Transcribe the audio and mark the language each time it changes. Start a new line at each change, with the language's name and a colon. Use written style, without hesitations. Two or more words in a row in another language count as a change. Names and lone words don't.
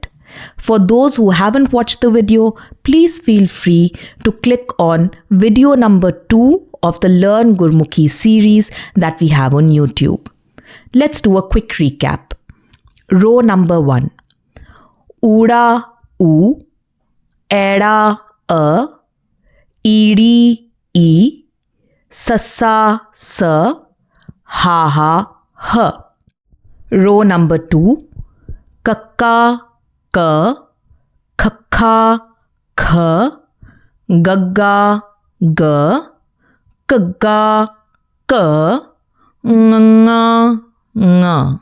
English: For those who haven't watched the video, please feel free to click on video number 2 of the Learn Gurmukhi series that we have on YouTube. Let's do a quick recap. Row number 1.
Punjabi: Uda, U, Eda, A, Edi, E, Sassa, Sa, Ha, Ha, Ha.
English: Row number 2.
Punjabi: Kakka, Ka, Khakha, Kha, Gagga, Ga, Kagga, Ka, Nga, Nga.